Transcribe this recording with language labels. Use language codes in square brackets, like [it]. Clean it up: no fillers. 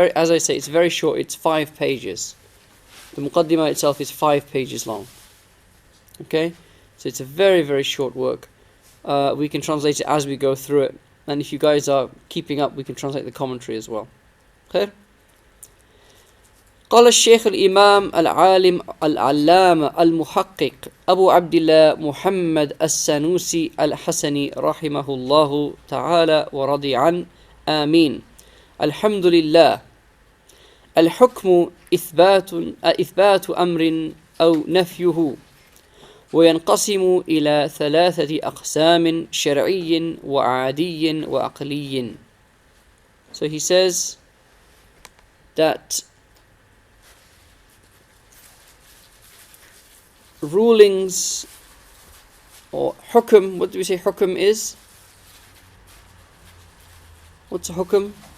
[en] As I say, it's very short. It's 5 pages. The Muqaddimah itself is 5 pages long. Okay? So it's a very, very short work. We can translate it as we go through it. And if you guys are keeping up, we can translate the commentary as well. Okay? [ar] قال الشيخ الإمام العالم العلامة المحقق أبو عبد الله محمد السنوسي الحسني رحمه الله تعالى ورضي عنه آمين. الحمد لله. الحكم إثبات أمر أو نفيه، وينقسم إلى 3 أقسام: شرعي وعادي وعقلي. [en] So he says that rulings, or hukum, what do we say hukum is? What's a hukum?